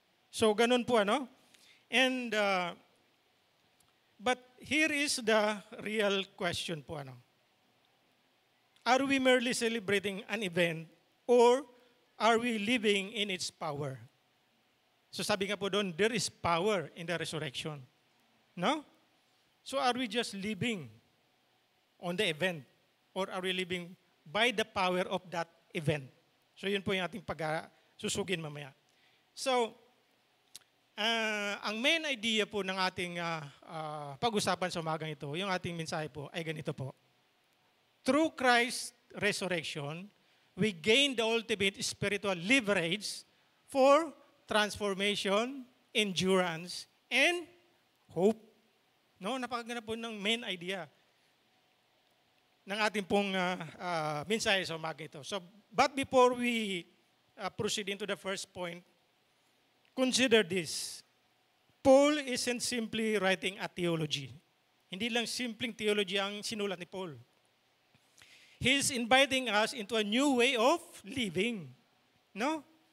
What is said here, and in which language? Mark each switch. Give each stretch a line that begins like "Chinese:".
Filipino: So, ganun po,
English: And, but here is the real question po, Are we merely celebrating an event or are we living in its power?
Filipino: So sabi nga po doon,
English: there is power in the resurrection. No? So are we just living on the event or are we living by the power of that event?
Filipino: So yun po yung ating susugin mamaya. So, ang main idea po ng ating pag-usapan sa umagang ito, yung ating mensahe po ay ganito po.
English: Through Christ's resurrection, we gain the ultimate spiritual leverage for transformation, endurance, and hope.
Filipino: No, napakaganda po ng main idea ng ating pong mensahe sa umaga ito.
English: So, but before we proceed into the first point, consider this. Paul isn't simply writing a theology.
Filipino: Hindi lang simpleng theology ang sinulat ni Paul.
English: He's inviting us into a new way of living. No?